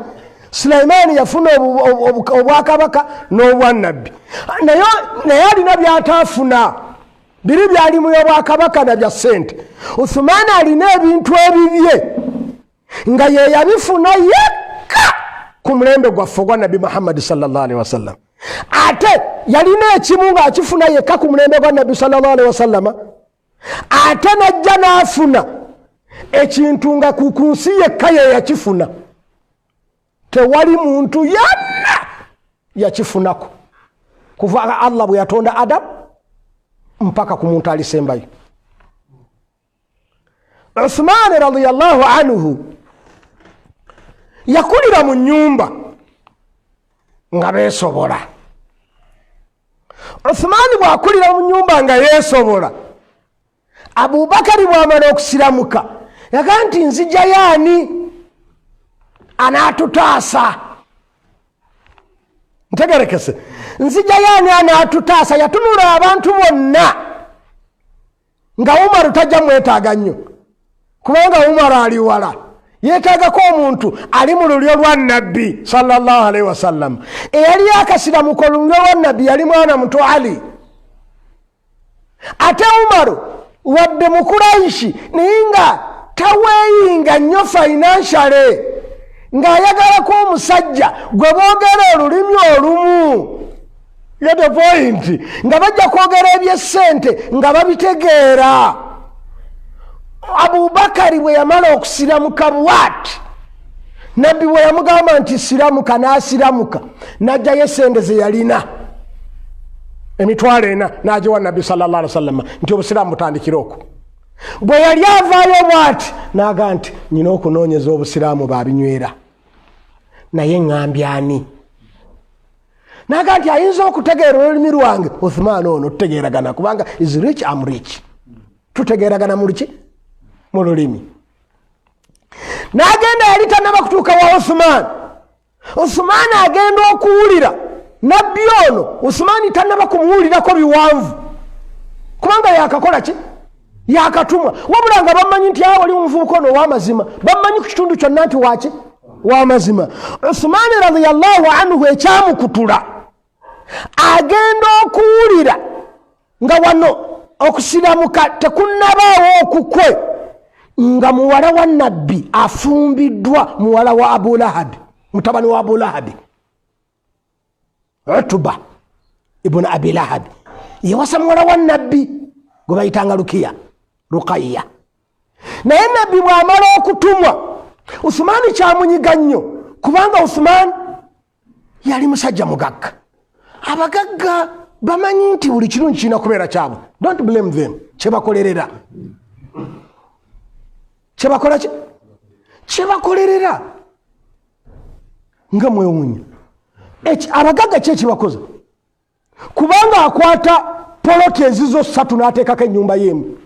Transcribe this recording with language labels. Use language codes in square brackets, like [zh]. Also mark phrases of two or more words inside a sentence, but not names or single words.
[lg] Sulaiman yafuna obwakabaka n'obwannabbi. Naye alina by'ataafuna. Biri byalimu obwakabaka na bya ssente. Uthman alina ebintu ebibye nga ye yabifuna yekka ku mulembe gwaffe gwa Nabbi Muhammad [ar] صلى الله عليه وسلم. [lg] Ate yalina ekimu ng'akifuna yekka ku mulembe gwa Nabbi [ar] صلى الله عليه وسلم. [lg] Ate najja n'afuna ekintu nga ku nsi yekka ye yakifuna. Tewali muntu yenna yakifunako kuva Allah bwe yatonda Adam mpaka ku muntu alisembayo. Uthman [ar] رضي الله عنه [lg] yakulira mu nnyumba nga beesobola. Uthman bw'akulira mu nnyumba nga yeesobola, Abubakari bw'amala okusiramuka yaga nti nzija yaani anaatutaasa. Ntegerekese. Nzija yaani anaatutaasa. Yatunula abantu bonna nga Umaru tajja mwetaaga nnyo kubanga Umaru ali wala. Yeetaagako omuntu ali mu lulyo lwa Nabbi [ar] صلى الله عليه وسلم. [lg] Eyali akasiramuka olulyo lwa Nabbi yali mwana muto Ali. Ate Umaru wadde mu Kuraishi naye nga taweeyinga nnyo financially ng'ayagalako omusajja gwe boogera olulimi olumu. [en] Get the point? [lg] Nga bajja kwogera eby'essente nga babitegeera. Abubakari bwe yamala okusiramuka bw'ati, Nabbi bwe yamugamba nti siramuka n'asiramuka, n'ajjayo essente ze yalina emitwalo 4 n'agiwa Nabbi sallallahu alaihi wasallam nti obusiraamu butandikira okwo. Bwe yali avaayo bw'ati n'aga nti nina okunoonyeza obusiraamu babinywera naye ngambye ani? N'aga nti ayinza okutegeera olulimi lwange. Uthman ono tutegeeragana kubanga [en] is rich am rich. [lg] Tutegeeragana mu luki? Mu lulimi. N'agenda yali tannaba kutuuka wa Uthman. Uthman agenda okuwulira Nabbi ono. Uthman tannaba kumuwulirako biwanvu kubanga yakakola ki? Yakatumwa. Wabula nga bamanyi nti wali omuvubuka ono ow'amazima. Bamanyi ku kitundu kyonna nti waki? W'amazima. Uthman [ar] رضي الله عنه [lg] ekyamukutula agenda okuwulira nga wano okusiramuka tekunnabaawo okukwe. nga muwala wa nabbi afumbiddwa muwala wa Abu Lahab, mutabani wa Abu Lahab, Utuba ibn Abi Lahab yewasa muwala wa nabbi gwe bayitanga Ruqayya. Naye nabbi bw'amala okutumwa Uthmani kyamunyiga nnyo kubanga Uthmani yali musajja mugagga. Abagagga bamanyi nti buli kirungi kirina kubeera kyabwe. [en] Don't blame them. [lg] Kyebakolerera kyebakolerera nga mwewunya. Abagagga ki ekibakoza? Kubanga akwata poloti ezizo 3 n'ateekako ennyumba y'emu.